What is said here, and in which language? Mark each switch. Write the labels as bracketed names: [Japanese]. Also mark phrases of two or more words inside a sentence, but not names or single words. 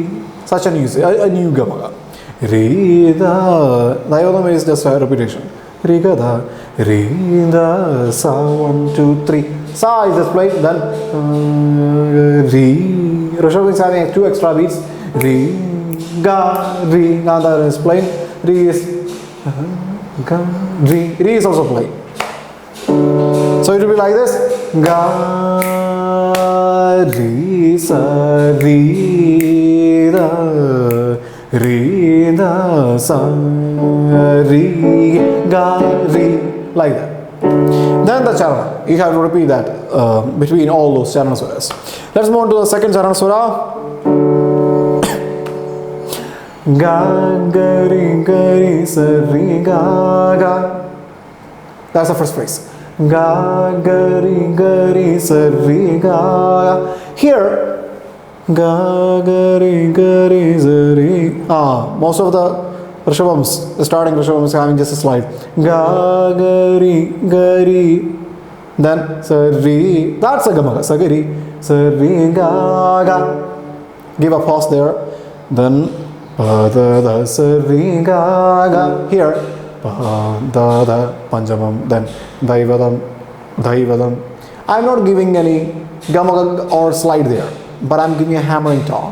[English] Such a new Gama. Re, Da. Daivadam is just a repetition. Re, Ga, Da, Re, Da, Sa, 1, 2, 3. Sa is just played, then Re. Rishabha is having 2 extra beats. Re, Ga, Re. Gandhara is played. Re is Ga, Re. Re is also played. So it will be like this: Ga, Re, Sa, Re, Da, Re, Da, Sa, Re, Ga, Re, like that. Then the charana, you have to repeat that between all those charana swaras. Let's move on to the second charana swara. Ga, Ga, Re, Sa, Re, Ga, Ga. That's the first phrase. Ga, Ga, Re, Sa, Re, Ga, Ga. Here, Ga, Ga, Re, Sa, Re. Most of the Rishabhams, the starting Rishabham is having just a slide. Ga, Ga, Re, then Sa, Re. That's a Gama, Sa, Re, Sa, Re, Ga, Ga. Give a pause there. Then Pa, Da, Da, Sa, Re, Ga, Ga. Here, Pa, Da, Da, Panjamam, then Daivadam, Daivadam. I'm not giving any Gama or slide there, but I'm giving a hammering tone.